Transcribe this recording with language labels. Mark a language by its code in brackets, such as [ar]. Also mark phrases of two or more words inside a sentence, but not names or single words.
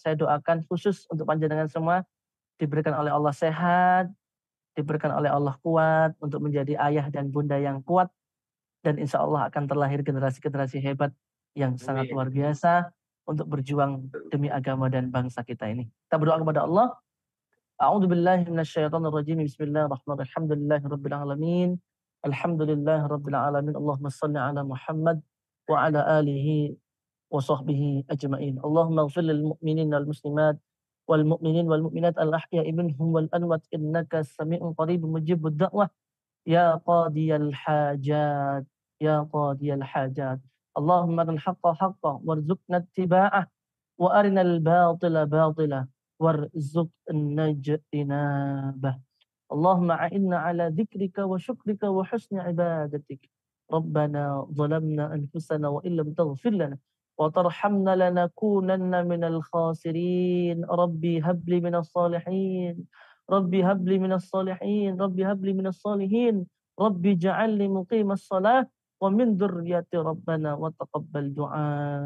[id] Saya doakan khusus untuk panjenengan semua diberikan oleh Allah sehat, diberikan oleh Allah kuat untuk menjadi ayah dan bunda yang kuat dan [ar] إن شاء الله [id] akan terlahir generasi-generasi hebat yang sangat luar biasa untuk berjuang demi agama dan bangsa kita ini. Kita berdoa kepada Allah. [ar] أعوذ بالله من الشيطان الرجيم. بسم الله الرحمن الرحيم. الحمد لله رب العالمين. الحمد لله رب العالمين. اللهم صل على محمد وعلى آله وصحبه أجمعين. اللهم اغفر للمؤمنين والمسلمات والمؤمنين والمؤمنات الأحياء منهم والأموات إنك سميع قريب مجيب الدعوة يا قاضي الحاجات يا قاضي الحاجات. اللهم أرنا الحق حقا وارزقنا اتباعه وأرنا الباطل باطلا وارزقنا اجتنابه. اللهم أعنا على ذكرك وشكرك وحسن عبادتك. ربنا ظلمنا أنفسنا وإن لم تغفر لنا وترحمنا لنكونن من الخاسرين. رب هب لي من الصالحين. رب هب لي من الصالحين. رب هب لي من الصالحين. رب اجعلني مقيم الصلاة ومن ذريتي ربنا وتقبل دعاء.